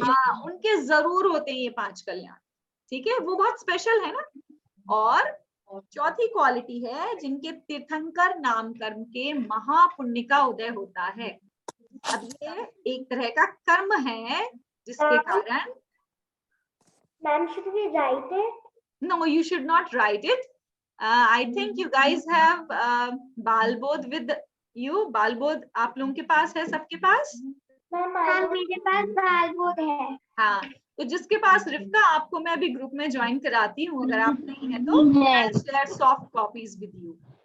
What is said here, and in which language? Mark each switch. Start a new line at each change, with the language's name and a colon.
Hindi: हाँ, उनके जरूर होते हैं ये 5 कल्याण। ठीक है, वो बहुत स्पेशल है ना। और चौथी क्वालिटी है जिनके तीर्थंकर नाम कर्म के महापुण्य का उदय होता है। अब ये एक तरह का कर्म है जिसके कारण
English: Ma'am, should we write it? no, you should not write it. I think you guys have Balbodh with you.
Hindi: Balbodh आप लोगों के पास है, सबके पास? हाँ, मेरे पास बालबोध है। हाँ, तो जिसके पास रिफ्का, आपको मैं अभी ग्रुप में ज्वाइन कराती हूँ। अगर आप नहीं है तो
English: I'll share soft copies with you.